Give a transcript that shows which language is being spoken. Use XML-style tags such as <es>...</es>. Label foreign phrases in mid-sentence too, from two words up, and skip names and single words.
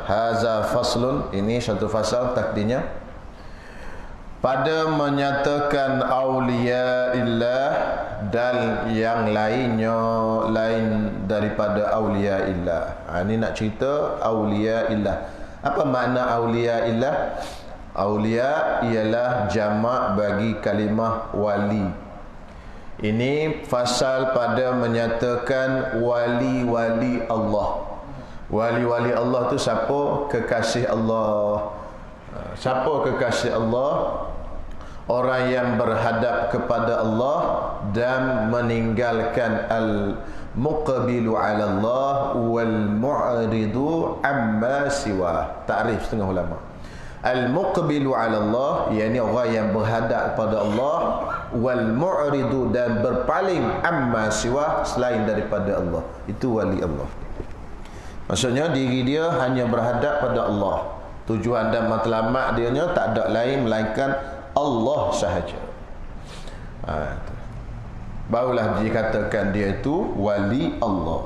<ar>هذا فصل,</ar> <ms>ini satu fasal takdirnya. Pada menyatakan</ms> <ar>أولياء الله</ar> <ms>dan yang lainnya lain daripada</ms> <ar>أولياء الله.</ar> <ms>Ini nak cerita</ms> <ar>أولياء الله.</ar> <ms>Apa makna</ms> <ar>أولياء الله?</ar> <ms>Awliya ialah jamak bagi kalimah wali. Ini fasal pada menyatakan wali-wali Allah. Wali-wali Allah tu siapa? Kekasih Allah. Siapa kekasih Allah? Orang yang berhadap kepada Allah dan meninggalkan</ms> <ar>المقبل على الله والمعرض عما سوى.</ar> <ms>Takrif setengah ulama.</ms> <ar>المقبل على الله,</ar> <ms>yakni orang yang berhadap kepada Allah,</ms> <ar>والمعرض</ar> <ms>dan berpaling</ms> <ar>عما سوى,</ar> <ms>selain daripada Allah. Itu wali Allah. Maksudnya diri dia hanya berhadap pada Allah. Tujuan dan matlamat dia nya tak ada lain melainkan Allah sahaja. Barulah dikatakan dia itu wali Allah.</ms>